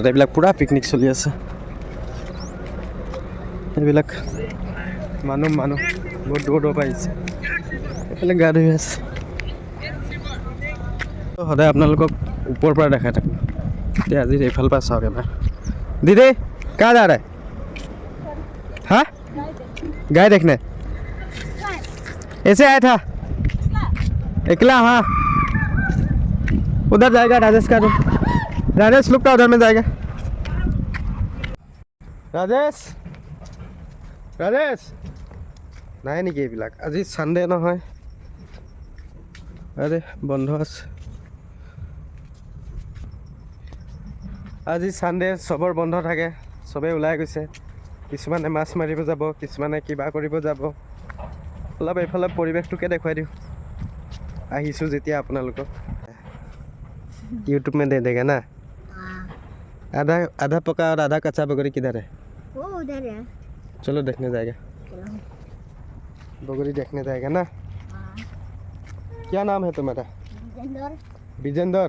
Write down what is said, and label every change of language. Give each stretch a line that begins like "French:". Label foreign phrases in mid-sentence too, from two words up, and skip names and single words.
Assamese: এইবিলাক পূৰা পিকনিক চলি আছে। এইবিলাক মানুহ বহুত দূৰৰ পৰা আহিছে। এইফালে গা ধুই আছে। সদায় আপোনালোকক ওপৰৰ পৰা দেখাই থাকোঁ। এতিয়া আজি এইফালৰ পৰা চাওক এবাৰ।
Hindi: दीदी कहाँ जा रहा है? हाँ गाय देखने ऐसे आया था अकेला। हाँ उधर जाएगा राजेश का रूम। राजेश लुक का उधर में जाएगा।
Assamese: राजेश নাই নেকি এইবিলাক? আজি ছানডে নহয়, আৰে বন্ধ আছে আজি ছানডে, চবৰ বন্ধ থাকে, চবেই ওলাই গৈছে। কিছুমানে মাছ মাৰিব যাব, কিছুমানে কিবা কৰিব যাব। অলপ এইফালে পৰিৱেশটোকে দেখুৱাই দিওঁ আহিছোঁ যেতিয়া আপোনালোকক।
Hindi: यूट्यूब में दे देगा ना? आधा पका और आधा कच्चा बगरी किधर है? वो उधर है। चलो देखने जाएगा। बगरी देखने जाएगा ना? क्या नाम है तुम्हारा? विजेंदर।